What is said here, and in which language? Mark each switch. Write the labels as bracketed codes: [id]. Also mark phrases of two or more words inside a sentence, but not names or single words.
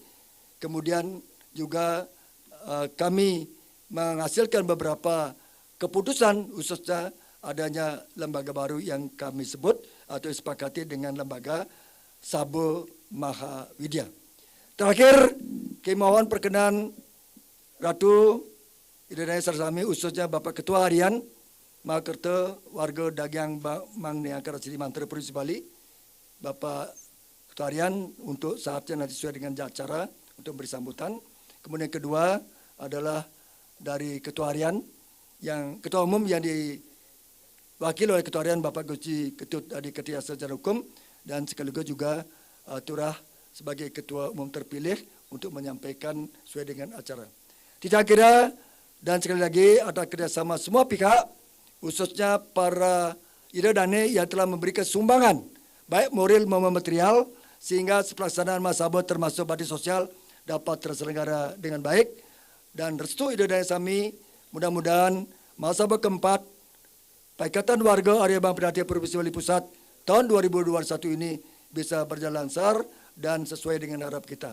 [id] Kemudian juga kami menghasilkan beberapa keputusan khususnya adanya lembaga baru yang kami sebut atau sepakati dengan lembaga Sabo Maha Widya. Terakhir, kami mohon perkenan Ratu Idana Sarsami, khususnya Bapak Ketua Harian Mahakerta Warga Dagang Mang Neangkara Sri Mantra Provinsi Bali, Bapak Ketua Harian untuk saatnya nanti sesuai dengan acara untuk beri sambutan. Kemudian kedua adalah dari Ketua Harian yang Ketua Umum yang diwakili oleh Ketua Harian Bapak Gusti Ketut Adi Ketia Sejarah Hukum dan sekaligus juga Turah sebagai Ketua Umum terpilih untuk menyampaikan sesuai dengan acara. Tidak kira dan sekali lagi ada kerjasama semua pihak, khususnya para [ban] ida dane [id] yang telah memberikan sumbangan baik moral maupun material sehingga pelaksanaan Masaba termasuk bakti sosial dapat terselenggara dengan baik. Dan restu ide dan sami, mudah-mudahan Masaba keempat Pakatan Warga Area Bang Penatian Provinsi Bali Pusat tahun 2021 ini bisa berjalan lancar dan sesuai dengan harap kita.